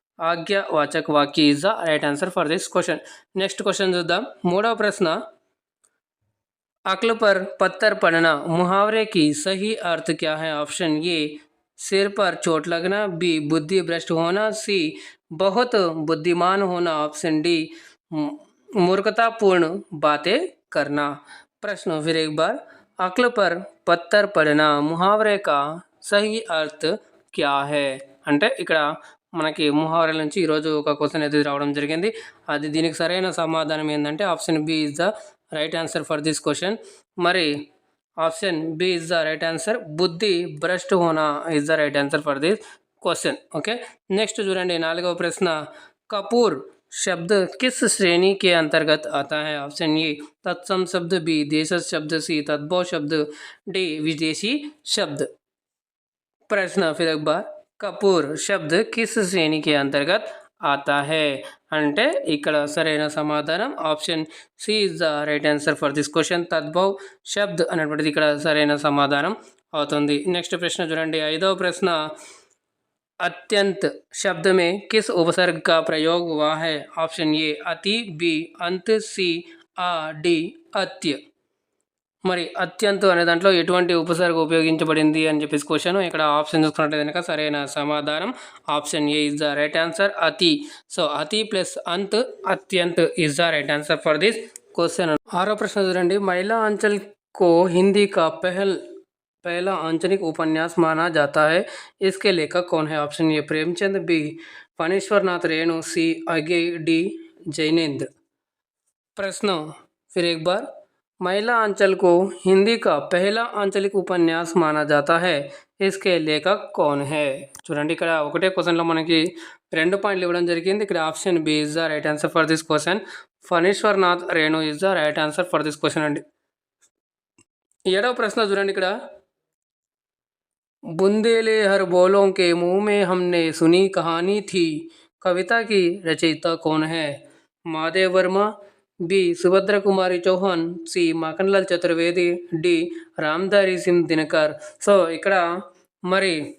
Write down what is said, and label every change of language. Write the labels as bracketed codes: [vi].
[en] ఆజ్ఞావాచక్ వాక్య is the right answer for this question. [te] Next question చూద్దాం. మూడవ ప్రశ్న, [hi] अक्ल पर पत्थर पड़ना मुहावरे की सही अर्थ क्या है? ऑप्शन ए, सिर पर चोट लगना। बी, बुद्धि भ्रष्ट होना। सी, बहुत बुद्धिमान होना। ऑप्शन डी, मूर्खतापूर्ण बातें करना. प्रश्न फिर एक बार, अक्ल पर पत्थर पड़ना मुहावरे का సహీ అర్థ్ క్యా హై [te] అంటే ఇక్కడ మనకి ముహావరాల నుంచి ఈరోజు ఒక క్వశ్చన్ అయితే రావడం జరిగింది. అది దీనికి సరైన సమాధానం ఏంటంటే [en] Option B is the right answer for this question. మరి option B is the right answer. బుద్ధి భ్రష్ట్ హోనా is the right answer for this question. [te] Okay, next చూడండి. నాలుగవ ప్రశ్న, [hi] కపూర్ शब्द किस श्रेणी के अंतर्गत आता है? ऑप्शन ए, तत्सम शब्द। बी, देशज शब्द। सी, तद्भव शब्द। डी, विदेशी शब्द. प्रश्न फिर एक बार, कपूर शब्द किस श्रेणी के अंतर्गत आता है [te] అంటే ఇక్కడ సరైన సమాధానం [en] Option C is the right answer for this question. [te] తద్భవ్ శబ్ద్ అనేటువంటిది ఇక్కడ సరైన సమాధానం అవుతుంది. నెక్స్ట్ ప్రశ్న చూడండి. ఐదవ ప్రశ్న, अत्यंत शब्द में किस उपसर्ग का प्रयोग हुआ है? ऑप्शन ए, अति। बी, अंत। सी, आ। डी, अत्य. మరి అత్యంత అనే దాంట్లో ఎటువంటి ఉపసర్గ ఉపయోగించబడింది అని చెప్పేసి క్వశ్చన్. ఇక్కడ ఆప్షన్ చూసుకున్నట్లయితే కనుక సరైన సమాధానం option ఏ [en] is the right answer, [te] అతి. [en] So అతి plus అంత్, అత్యంత్ is the right answer for this question. [te] ఆరో ప్రశ్న చూడండి. [hi] महिला अंचल को हिंदी का पहला आंचलिक उपन्यास माना जाता है, इसके लेखक कौन है? Option A, Premchand. B, Phanishwarnath Renu. सी, अगे। डी, जैनेन्द्र. प्रश्न फिर एक बार, महिला अंचल को हिंदी का पहला आंचलिक उपन्यास माना जाता है, इसके लेखक कौन है? [te] చూడండి, ఇక్కడ ఒకటే క్వశ్చన్లో మనకి 2 పాయింట్లు ఇవ్వడం జరిగింది. [en] ఇక్కడ option B is the right answer for this question. Phanishwarnath Renu is the right answer for this question అండి. [te] ఏడవ ప్రశ్న చూడండి. [hi] ఇక్కడ बुंदेले हर बोलों के मुंह में हमने सुनी कहानी थी, कविता की रचयिता कौन है? महादेव वर्मा। बी, सुभद्रा कुमारी चौहान। सी, माखनलाल चतुर्वेदी। डी, रामधारी सिंह दिनकर. [te] సో ఇక్కడ మరి